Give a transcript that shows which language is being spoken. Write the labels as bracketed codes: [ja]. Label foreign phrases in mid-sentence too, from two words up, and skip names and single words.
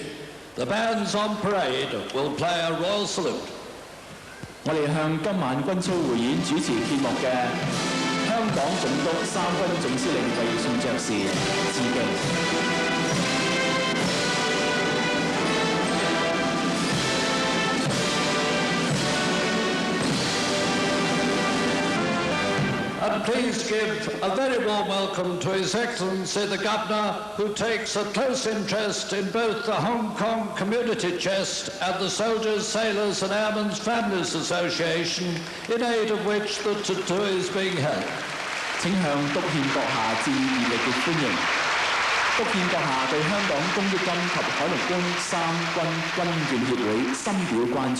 [en] The bands on parade will play a royal salute. [yue] 我哋向今晚軍操匯演主持揭幕嘅香港總督三軍總司令魏信爵士致敬。 [en] And please give a very warm welcome to His Excellency the Governor, who takes a close interest in both the Hong Kong Community Chest and the Soldiers, Sailors and Airmen's Families Association, in aid of which the tattoo is being held. [yue] 請向督憲閣下致以熱烈嘅歡迎。督憲閣下對香港公益金及海陸空三軍軍眷協會深表關注。